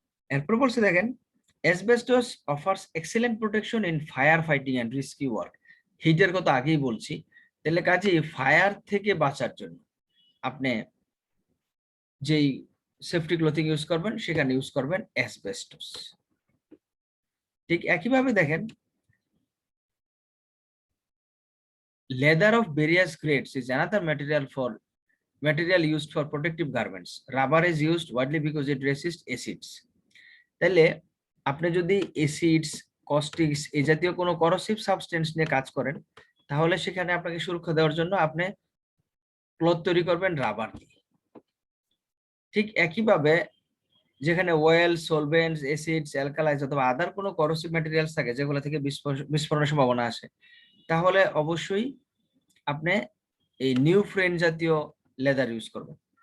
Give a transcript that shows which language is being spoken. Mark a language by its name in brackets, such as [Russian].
[Bangla] এরপর বলছে দেখেন, [English] Asbestos offers excellent protection in fire fighting and risky work. [Bangla] হিটের কথা আগেই বলছি, তাহলে কাজে ফায়ার থেকে বাঁচার জন্য আপনি যেই সেফটি ক্লোথিং ইউজ করবেন সেখানে ইউজ করবেন অ্যাসবেস্টস। ঠিক একইভাবে দেখেন, [English] leather of various grades is another material used for protective garments. Rubber is used widely because it resists acids. [Bangla] তাহলে আপনি যদি অ্যাসিডস, কস্টিক্স এই জাতীয় কোনো করসিভ সাবস্টেন্স নিয়ে কাজ করেন, তাহলে সেখানে আপনাকে সুরক্ষা দেওয়ার জন্য আপনি ক্লথ তৈরি করবেন রাবার দিয়ে। ঠিক একইভাবে যেখানে অয়েল, সলভেন্টস, অ্যাসিডস, অ্যালকালাইজ অথবা আদার কোনো করসিভ ম্যাটেরিয়ালস থাকে যেগুলো থেকে বিস্ফোরণের সম্ভাবনা আসে, তাহলে অবশ্যই আপনি এই নিউ ফ্রেন জাতীয় লেদার ইউজ করবেন।